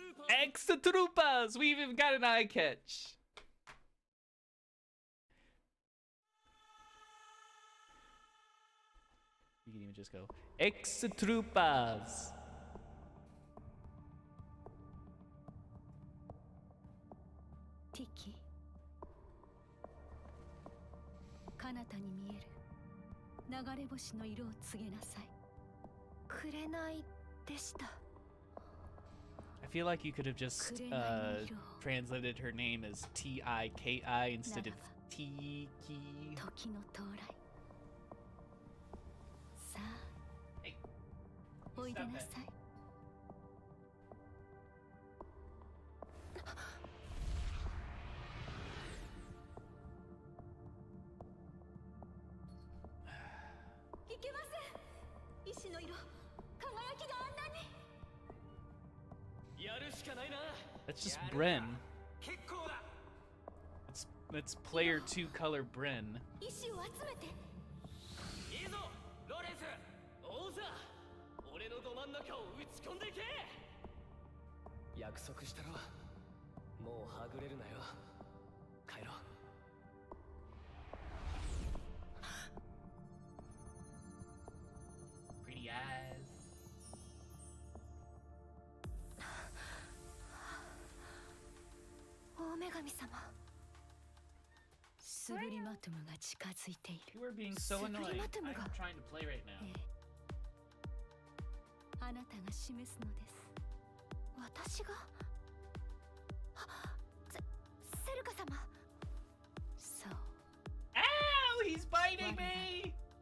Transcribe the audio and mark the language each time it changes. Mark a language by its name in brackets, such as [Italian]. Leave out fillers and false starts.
[English] Extra Troopers! We've even got an eye catch. You can even just go, Extra Troopers! [Japanese] Tiki, 彼方に見える流れ星の色を告げなさい。紅でした。 [English] I feel like you could have just translated her name as T-I-K-I instead of Tiki. [Japanese] 時の到来。さあ、おいでなさい。いけません。石の色、輝きがあんなに。 [English] That's just Bren. That's player 2 color Bren. [Japanese] 石を集めて。いいぞ、ロレンス。王座、俺のど真ん中を打ち込んでいけ。約束したろ。もうはぐれるなよ。帰ろう。 [English] Pretty eyes. [Japanese] 大女神様。スブリマトムが近づいている。 [English] You are being so annoying. I'm trying to play right now. [Japanese] あなたが示すのです。私が？セルカ様。そう。 [English] Ow! He's biting me!